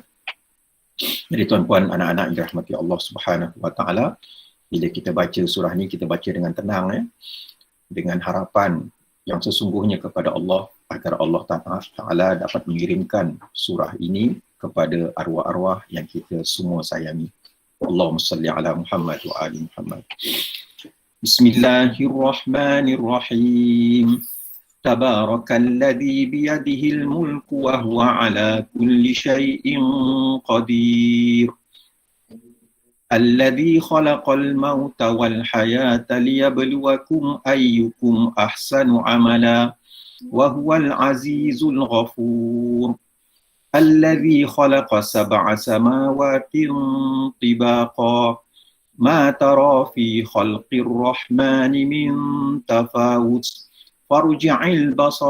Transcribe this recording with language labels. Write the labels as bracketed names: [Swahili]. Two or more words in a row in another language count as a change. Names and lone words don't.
[Malay] Jadi tuan-puan, anak-anak yang dirahmati Allah [Arabic] سبحانه وتعالى, [Malay] bila kita baca surah ni, kita baca dengan tenang, dengan harapan yang sesungguhnya kepada Allah, agar Allah Ta'ala dapat mengirimkan surah ini kepada arwah-arwah yang kita semua sayangi. [Arabic] اللهم صل على محمد وعلى آل محمد بسم الله الرحمن الرحيم. تبارك الذي بيده الملك وهو على كل شيء قدير. الذي خلق الموت والحياة ليبلوكم أيكم أحسن عملا. وهو العزيز الغفور الذي خلق 7 سماوات طباقا ما ترى في خلق الرحمن من تفاوت فارجع البصر